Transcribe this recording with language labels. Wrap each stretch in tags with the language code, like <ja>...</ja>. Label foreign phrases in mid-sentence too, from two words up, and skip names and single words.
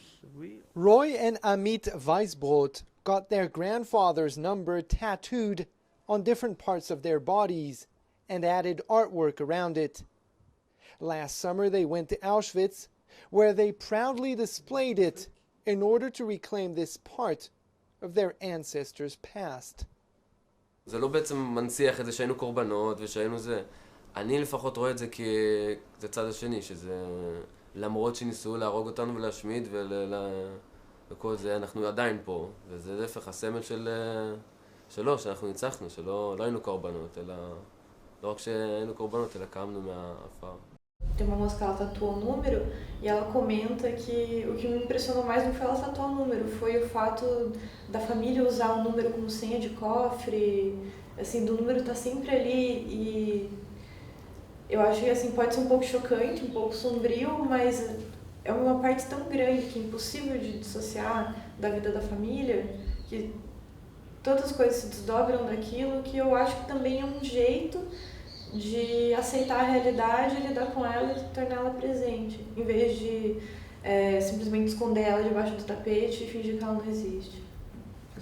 <en>Roy and Amit Weisbrot got their grandfather's number tattooed on different parts of their bodies and added artwork around it. Last summer they went to Auschwitz, where they proudly displayed it in order to reclaim this part of their ancestors' past.</en> <he>זה לא בעצם מנציח את זה שהיינו קורבנות ושהיינו זה. אני לפחות רואה את זה זה צד השני, שזה למרות שניסו להרוג אותנו ולהשמיד וכל זה, אנחנו עדיין פה, וזה להפך הסמל שלו, שאנחנו ניצחנו, שלא היינו קורבנות, אלא לא רק שהיינו קורבנות, אלא קמנו מהעפר.</he> <pt>Tem uma moça que ela tatuou um número e ela comenta que o que me impressionou mais não foi ela tatuar o número, foi o fato da família usar o número como senha de cofre, assim, do número estar sempre ali. E eu acho que assim, pode ser um pouco chocante, um pouco sombrio, mas é uma parte tão grande que é impossível de dissociar da vida da família, que todas as coisas se desdobram daquilo, que eu acho que também é um jeito de aceitar a realidade, lidar com ela e torná-la presente, em vez de simplesmente esconder ela debaixo do tapete e fingir que ela não existe.</pt>